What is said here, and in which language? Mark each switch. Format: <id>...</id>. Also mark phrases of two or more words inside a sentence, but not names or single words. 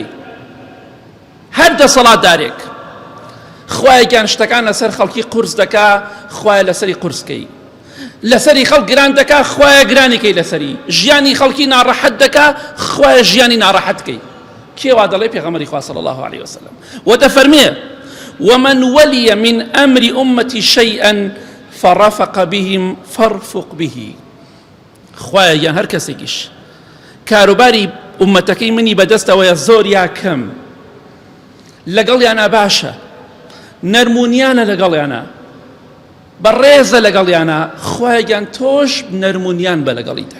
<ckb>هەر دەسەڵاتدارێک خوای گیان شتەکان لەسەر خەڵکی قورس دەکا، خوای لەسەری قورسکەی، لەسەری خەڵک گران دەکا، خوایە گرانیکەی لەسەری، ژیانی خەڵکی ناڕەحەت دەکا، خوایە ژیانی ناڕەحەتکەی. کێوا دەڵێ؟ پێغەمبەری خوا</ckb> <ar>صلی الله عليه وسلم. وەدەفەرمێ: ومن ولي من أمر أمتي شيئا فرفق بهم فارفق به.</ar> <ckb>خوایە گیان هەر کەسێکیش کاروباری ئومەتەکەی منی بەدەستەوەیە، زۆر یا کەم، لەگەڵیانە باشە، نەرمونیانە لەگەڵیانە، بەڕێزە لەگەڵیانە، خوایە گیان تۆش نەرمونیان بە لەگەڵیدا.</ckb>